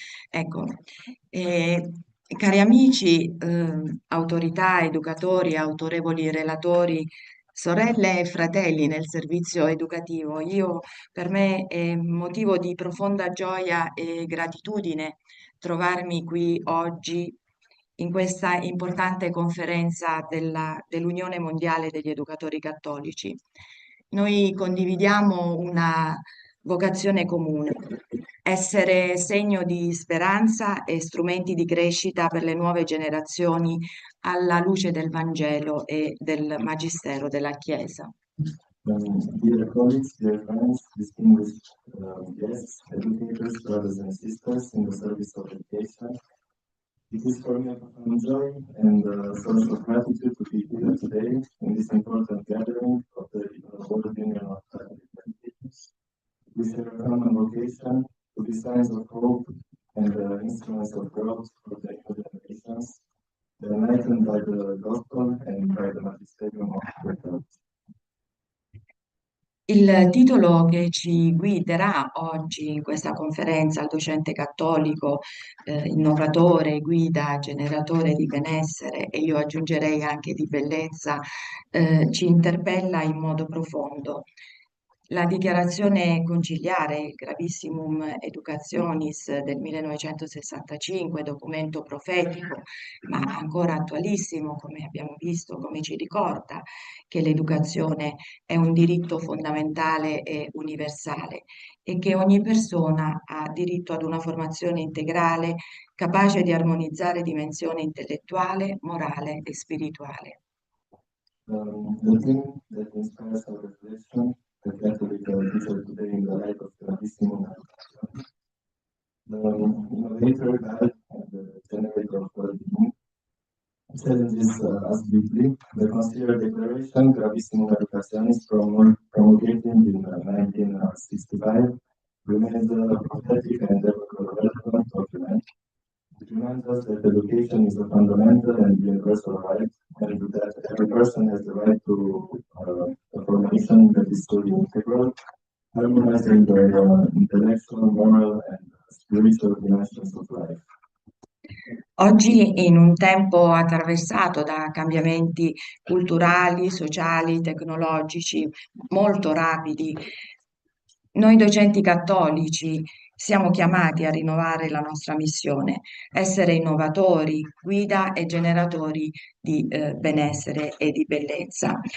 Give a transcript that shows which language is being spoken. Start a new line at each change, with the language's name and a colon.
Italian: Ecco, cari amici, autorità, educatori, autorevoli relatori, sorelle e fratelli nel servizio educativo, per me è motivo di profonda gioia e gratitudine trovarmi qui oggi in questa importante conferenza dell'Unione Mondiale degli Educatori Cattolici. Noi condividiamo una vocazione comune, essere segno di speranza e strumenti di crescita per le nuove generazioni alla luce del Vangelo e del Magistero della Chiesa.
English: Dear colleagues, dear friends, distinguished guests, educators, brothers and sisters in the service of education, it is for me a profound joy and a source of gratitude to be here today in this important gathering of the World Union of Catholic Educators. We share a common vocation to be signs of hope and instruments of growth for the new generations, enlightened by the gospel and by the magisterium of the church.
Italian: Il titolo che ci guiderà oggi in questa conferenza, il docente cattolico, innovatore, guida, generatore di benessere e io aggiungerei anche di bellezza, ci interpella in modo profondo. La dichiarazione conciliare, Gravissimum Educationis del 1965, documento profetico, ma ancora attualissimo, come abbiamo visto, come ci ricorda che l'educazione è un diritto fondamentale e universale e che ogni persona ha diritto ad una formazione integrale capace di armonizzare dimensione intellettuale, morale e spirituale.
English: The theme that inspires our reflection the Catholic teacher today in the light of Gravissimo Education. The innovator guide and the generator of well-being challenges us deeply. The Consigliere Declaration, Gravissimo Educationis, promulgated in 1965, remains a prophetic and relevant document. It reminds us that education is a fundamental and universal right, and that every person has the right to a formation that is fully integral, harmonizing the intellectual, moral, and spiritual dimensions of life.
Italian: Oggi, in un tempo attraversato da cambiamenti culturali, sociali, tecnologici molto rapidi, noi docenti cattolici siamo chiamati a rinnovare la nostra missione, essere innovatori, guida e generatori di benessere e di bellezza.